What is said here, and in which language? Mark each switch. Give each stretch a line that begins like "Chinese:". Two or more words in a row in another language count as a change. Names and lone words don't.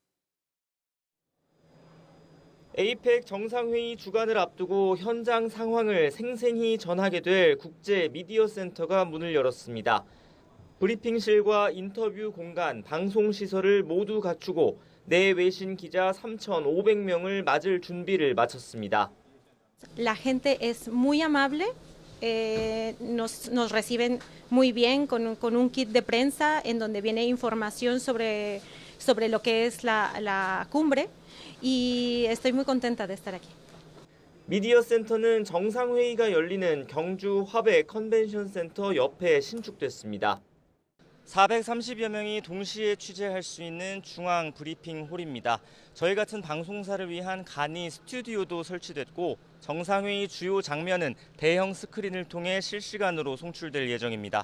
Korean: 에이펙 정상회의 주간을 앞두고 현장 상황을 생생히 전하게 될 국제미디어센터가 문을 열었습니다. 브리핑실과 인터뷰 공간, 방송시설을 모두 갖추고 내외신 기자 3,500명을 맞을 준비를 마쳤습니다.
Spanish: La gente es muy amable, nos reciben muy bien con un kit de prensa en donde viene información sobre lo que es la cumbre y estoy muy contenta de estar aquí.
Korean: 미디어 센터는 정상회의가 열리는 경주 화백 컨벤션 센터 옆에 신축됐습니다. 430여 명이 동시에 취재할 수 있는 중앙 브리핑 홀입니다. 저희 같은 방송사를 위한 간이 스튜디오도 설치됐고 정상회의 주요 장면은 대형 스크린을 통해 실시간으로 송출될 예정입니다.